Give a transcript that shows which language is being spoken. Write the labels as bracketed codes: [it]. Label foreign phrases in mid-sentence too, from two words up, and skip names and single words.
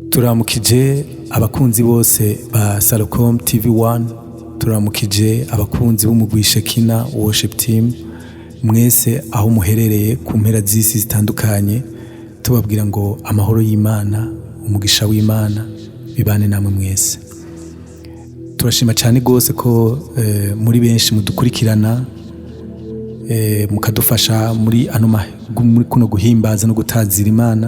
[rw] turamukije abakunzi bose ba Salocom TV1, turamukije abakunzi b'umugwi Shekinah worship team mwese aho muherereye ku mpera z'isi zitandukanye, tubabwira ngo amahoro y'Imana, umugisha w'Imana bibane namwe mwese. Turashima cyane gose ko muri benshi mudukurikirana, mukadufasha muri kuno guhimbaza no gutazira Imana.